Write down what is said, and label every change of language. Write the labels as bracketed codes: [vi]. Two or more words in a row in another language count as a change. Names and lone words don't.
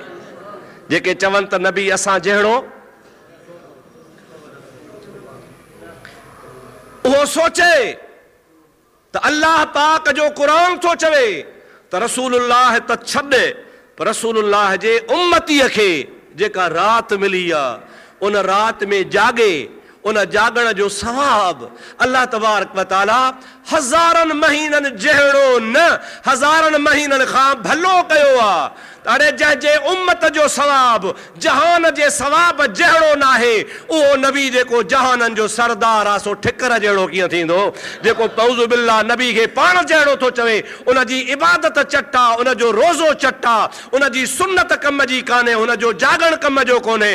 [sd] जेके चवनि त नबी असां जहिड़ो, उहो सोचे त अल्लाह पाक जो क़ुरान थो चवे त रसूलुल्लाह त छॾे, पर रसूलुल्लाह जे उम्मतीअ खे जेका राति मिली आहे उन राति में जागे, उन जागण जो सवाब अल्लाह [ar] تبارك وتعالى [sd] हज़ारनि महीननि जहिड़ो न, हज़ारनि महीननि खां भलो कयो आहे। अरे जंहिंजे उम्मत जो सवाब जहान जे सवाब जहिड़ो न आहे, उहो नबी जेको जहाननि जो सरदार आहे सो ठिकर जहिड़ो कीअं थींदो? जेको [ar] نعوذ بالله [sd] नबी खे पाण जहिड़ो थो चवे, उन जी इबादत चटा, उन जो रोज़ो चटा, उन जी सुन्नत कम जी कान्हे, उन जो जागण कम जो कोन्हे।